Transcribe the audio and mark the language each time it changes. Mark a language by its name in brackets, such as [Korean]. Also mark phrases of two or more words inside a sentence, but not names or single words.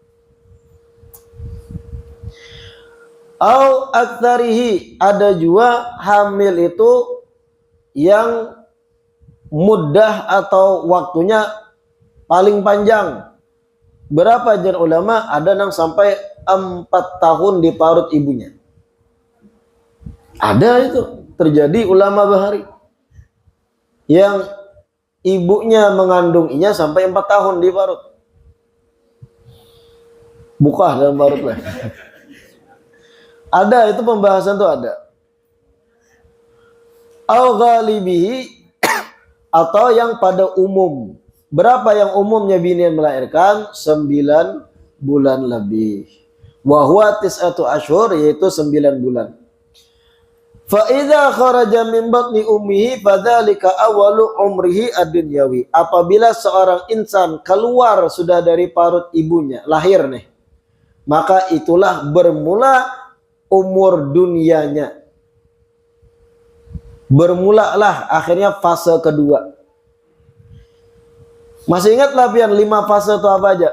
[Arabic] أو أكثره, [Indonesian] ada juga hamil itu yang muddah atau waktunya paling panjang. [Banjar] Berapa jen ulama? [Indonesian] Ada yang sampai 4 tahun di parut ibunya. Ada itu terjadi ulama bahari yang ibunya mengandunginya sampai 4 tahun di parut. [Banjar] Buka dalam parut lah. [Indonesian] Ada itu pembahasan tuh ada. [Arabic] أو غالبه, [Indonesian] atau yang pada umum. Berapa yang umumnya bini melahirkan? 9 bulan lebih. [Arabic] وهو تسعة أشهر, [Indonesian] yaitu 9 bulan. [Arabic] فإذا خرج من بطن أمه فذلك أول عمره الدنيوي. [Indonesian] Apabila seorang insan keluar sudah dari parut ibunya, lahir nih, maka itulah bermula umur dunianya. Bermulalah akhirnya fase kedua. [Banjar] Masih ingat lah pian 5 fase itu apa aja?